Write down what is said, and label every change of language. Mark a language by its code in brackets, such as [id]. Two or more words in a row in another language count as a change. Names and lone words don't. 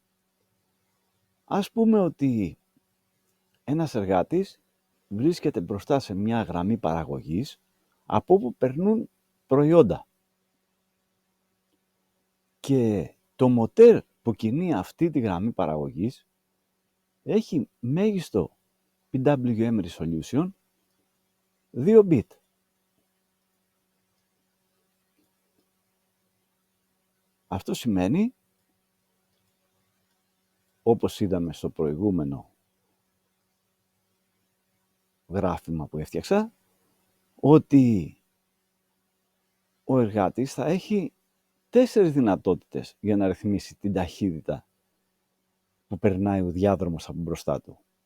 [el] Ας πούμε ότι ένας εργάτης βρίσκεται μπροστά σε μια γραμμή παραγωγής από όπου περνούν προϊόντα και το μοτέρ που κινεί αυτή τη γραμμή παραγωγής έχει μέγιστο [en] PWM resolution [el] 2 bit. Αυτό σημαίνει, όπως είδαμε στο προηγούμενο γράφημα που έφτιαξα, ότι ο εργάτης θα έχει 4 δυνατότητες για να ρυθμίσει την ταχύτητα που περνάει ο διάδρομος από μπροστά του.